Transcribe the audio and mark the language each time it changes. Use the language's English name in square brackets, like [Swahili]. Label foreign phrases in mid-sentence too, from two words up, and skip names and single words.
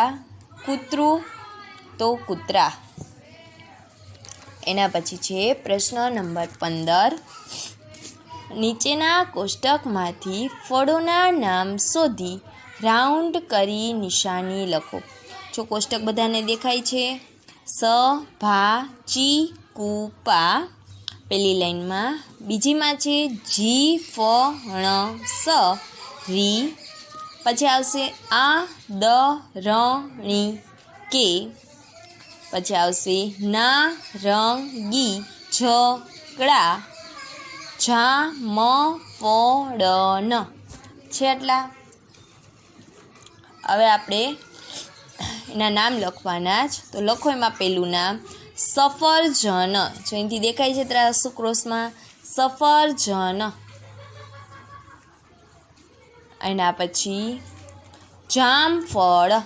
[Gujarati] કૂતરૂ તો કૂતરા. એના પછી છે પ્રશ્ન નંબર 15। નીચેના કોષ્ટકમાંથી ફળોના નામ શોધી રાઉન્ડ કરી નિશાની લખો। જો કોષ્ટક બધાને દેખાય છે। સ ભા ચી કૂ પા [Hindi] पहली लाइन में। [Gujarati] બીજી માં છે જી ફ ણ સ રી। પછી આવશે આ દ ર ણી કે। પછી આવશે ના રંગી ઝગડા ઝા મ ફ ડ ન છે આટલા। હવે આપણે એના નામ લખવાના જ। તો લખો એમાં પહેલું નામ સફરજન। જો અહીંથી દેખાય છે ત્રાસુ ક્રોસમાં સફરજન। એના પછી જામફળ।